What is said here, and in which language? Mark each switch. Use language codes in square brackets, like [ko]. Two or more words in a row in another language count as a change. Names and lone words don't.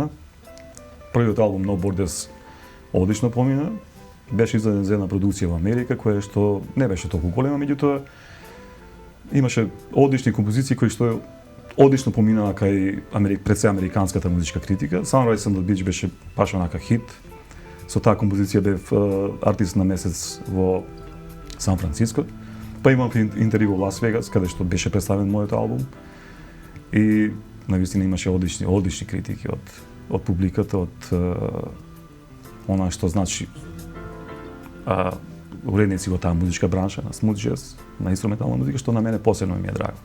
[mk] Првиот албум No Borders одлично помина. Беше издаден за една продукција во Америка која што не беше толку голема, меѓутоа имаше одлични композиции кои што одлично поминаа кај пред се американската музичка критика. Sunrise on the Beach беше баш онака хит. Со таа композиција бев артист на месец во Сан Франциско. Па имам интервју во Лас Вегас, каде што беше представен мојот албум. И навистина имаше одлични критики од публиката, од она што значи уредници во таа музичка бранша, на [en] smooth jazz, [mk] на инструментална музика, што на мене посебно ми е драго.